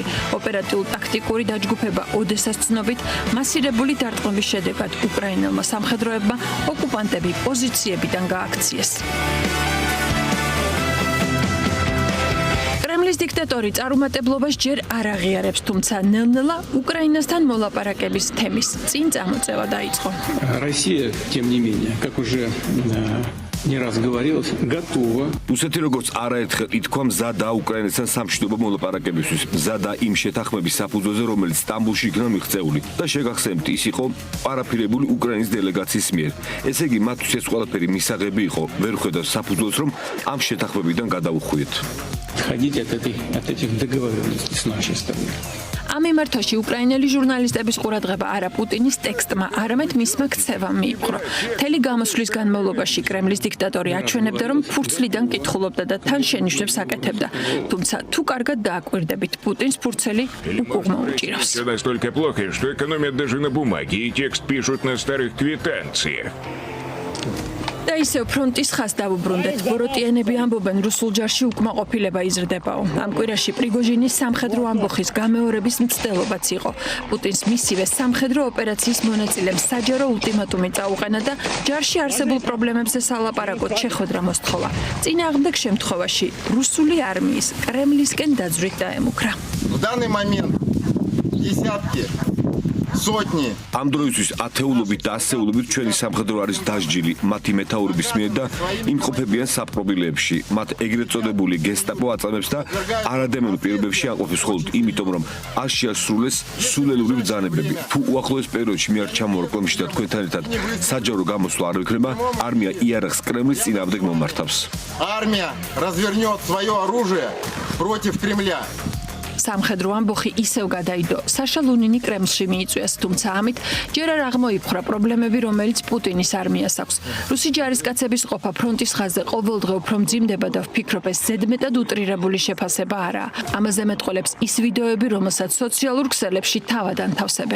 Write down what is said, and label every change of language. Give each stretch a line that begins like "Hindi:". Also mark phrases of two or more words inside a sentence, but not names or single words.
Georgian: ოპერატიულ-ტაქტიკური დაჯგუფება ოდესას ცნობით მასირებული დარტყმების შედეგად უკრაინელმა სამხედროებმა ოკუპანტები პოზიციებიდან გააქციეს. კრემლის დიქტატორი წარუმატებლობას ჯერ არ აღიარებს, თუმცა ნელ-ნელა უკრაინასთან მოლაპარაკების თემის წინ წამოწევა დაიწყო.
Russian: Россия, тем не менее, как уже не раз говорилось, готова.
Georgian: რუსეთი როგორც არაერთხელ ითქვა მზადა უკრაინასთან სამშვიდობო მოლაპარაკებისთვის, მზადა იმ შეთანხმების საფუძველზე, რომელიც სტამბულში იქნა მიღწეული და შეგახსენებთ, ის იყო პარაფირებული უკრაინის დელეგაციის მიერ. ესე იგი, მათთვის ეს ყველაფერი მისაღები იყო, ვერ ხედავს საფუძველს, რომ ამ შეთანხმებიდან გადაუხვიეთ.
Russian: Ходить от этих договоренностей с нашей стороны.
Georgian: ამ მიმართვაში უკრაინელი ჟურნალისტების ყურადღება არა პუტინის ტექსტმა, არამედ მისმა ქცევამ მიიპყრო. მთელი გამოსვლის განმავლობაში კრემლის დიქტატორი აჩვენებდა, რომ ფურცლიდან კითხულობდა და თან შენიშვნებს აკეთებდა. თუმცა თუ კარგად დააკვირდებით, პუტინს ფურცელი უკუღმა უჭირავს.
Russian: Все настолько плохо, что экономят даже на бумаге и текст пишут на старых квитанциях.
Georgian: და ისევ ფრონტის ხაზს დავუბრუნდეთ. ბოროტიანები ამბობენ, რუსულ ჯარში უკმაყოფილება იზრდებაო. ამ კვირაში პრიგოჟინის სამხედრო ამბოხის გამეორების მცდელობაც იყო. პუტინს მისივე სამხედრო ოპერაციის მონაწილემ საჯარო ულტიმატუმი წაუყენა და ჯარში არსებულ პრობლემებზე სალაპარაკოდ შეხვედრა მოსთხოვა. წინააღმდეგ შემთხვევაში რუსული არმიის კრემლისკენ დაძვრით დაემუქრა.
Russian: В данный момент десятки сотни
Georgian: ამ დროისთვის ათეულობით და ასეულობით ჩვენი სამხედრო არის დასჯილი მათი მეთაურების მიერ და იმყოფებიან საპყრობილეებში. მათ ეგრეთ წოდებული გესტაპო აწამებს და არადემონურ პირობებში აყოფს მხოლოდ იმიტომ, რომ არ შეასრულეს სულელური ბრძანებები. თუ უახლოეს პერიოდში მე არ ჩამოვარკვევ და თქვენთან ერთად საჯარო გამოსვლა არ ვიქნება, არმია იარაღს კრემლის წინააღმდეგ მომართავს.
Russian: Армия развернет свое оружие против Кремля.
Georgian: სამხედრო ამბოხი ისევ გადაიდო. საშა ლუნინი კრემლში მიიწვიეს, თუმცა ამით ჯერ არ აღმოიფხვრა პრობლემები, რომელიც პუტინის არმიას აქვს. რუსი ჯარისკაცების ყოფა ფრონტის ხაზზე ყოველდღე უფრო მძიმდება და ვფიქრობ, ეს ზედმეტად უტრირებული შეფასება არაა. ამაზე მეტყოლებს ის ვიდეოები, რომელსაც სოციალურ ქსელებში თავად ანთავსებენ.